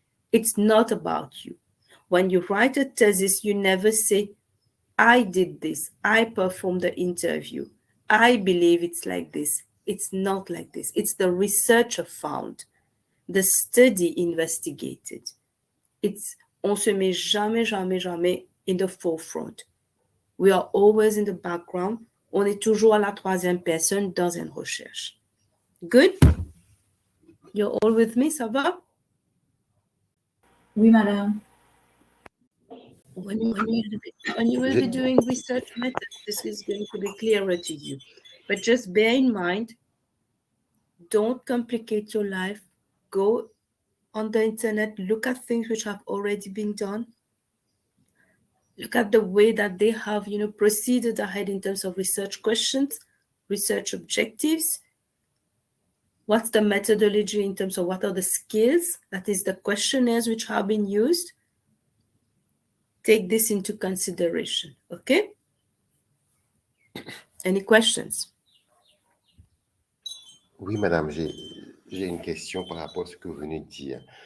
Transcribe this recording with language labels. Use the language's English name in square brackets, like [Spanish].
[English] It's not about you. When you write a thesis, you never say, I did this, I performed the interview, I believe it's like this. It's not like this. It's the researcher found, the study investigated. [French] On se met jamais, jamais, jamais [English] in the forefront. We are always in the background. [French] On est toujours à la troisième personne dans une recherche. [English] Good? You're all with me, [French] ça va? Oui, madame. [English] When you will be doing research methods, this is going to be clearer to you. But just bear in mind, don't complicate your life. Go on the internet, look at things which have already been done. Look at the way that they have, proceeded ahead in terms of research questions, research objectives. What's the methodology in terms of what are the skills? That is the questionnaires which have been used. Take this into consideration, okay? Any questions? [French] Oui, madame, j'ai une question par rapport à ce que vous venez de dire.